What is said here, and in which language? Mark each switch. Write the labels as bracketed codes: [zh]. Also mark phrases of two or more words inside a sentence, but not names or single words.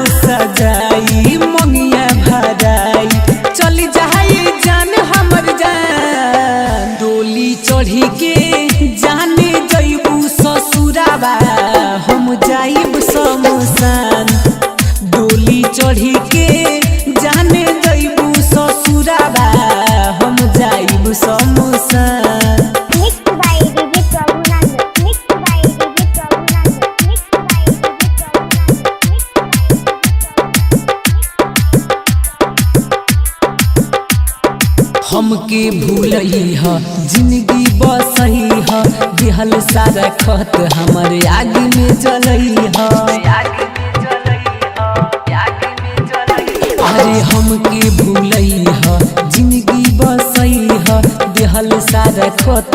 [bho] सगाई मंगिया भराई चली जाई जान हमर जान डोली चढ़ी के जाने जइबू ससुराबा हम जाइब शमशान डोली चढ़ी के जाने जइबू ससुराबा हम जाइब शमशान। [en] Mixed by DJ Prabhunand. Mixed by DJ Prabhunand. Mixed by DJ Prabhunand. [bho] हमके भूलई ह जिंदगी बसई ह दिहल सारा खत हमर आग में जलई ह अरे हमके भूलई ह जिंदगी बसई ह दिहल सारा खत